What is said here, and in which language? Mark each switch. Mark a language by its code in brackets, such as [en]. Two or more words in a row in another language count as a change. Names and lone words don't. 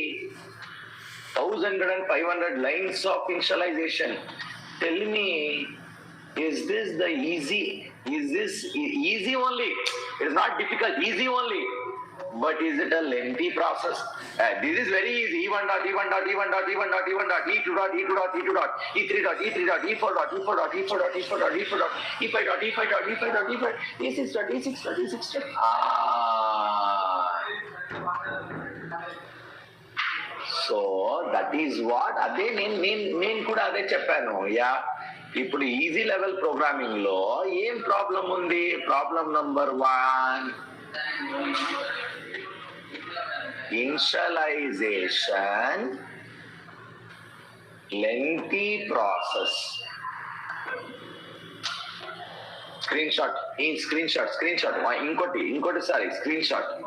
[en] 1500 lines of initialization. Tell me, is this easy only? It's not difficult, easy only. But is it a lengthy process? This is very easy. E1 dot, E1 dot, E1 dot, E1 dot, E1 dot, E2 dot, E2 dot, E2 dot, E3 dot, E3 dot, E4 dot, E4 dot, E4 dot, E4 dot, E4 dot, E5 dot, E5 dot, E5 dot, E5, E6 dot, E6 dot, E6 dot. So that is what [te] అదే నేను కూడా అదే చెప్పాను. యా ఇప్పుడు [en] easy level programming [te] లో ఏం ప్రాబ్లం ఉంది? [en] problem number 1, initialization lengthy process. Screenshot ఇంకోటి సారీ screenshot.